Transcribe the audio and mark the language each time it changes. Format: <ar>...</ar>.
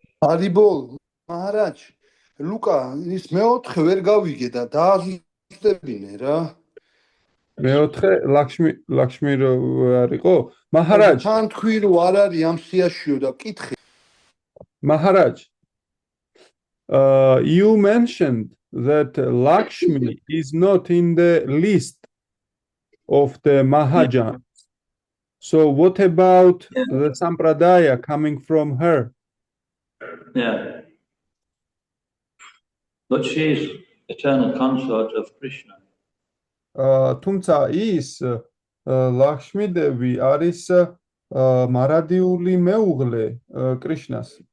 <ka>არიბოლ მაჰარაჯ ლუკა ის მეოთხე ვერ გავიგე და დააზუსტებინე რა. მეოთხე ლაქშმი რო არ იყო? მაჰარაჯ თან თქვი რომ არ არის ამ სიაშიო და კითხე.</ka> <en>Maharaj, you mentioned that Lakshmi is not in the list of the Mahajans. So what about the Sampradaya coming from her? Yeah. But she's eternal consort of Krishna.</en> <ka>თუმცა ის ლაქშმი დევი არის მარადიული მეუღლე კრიშნას.</ka>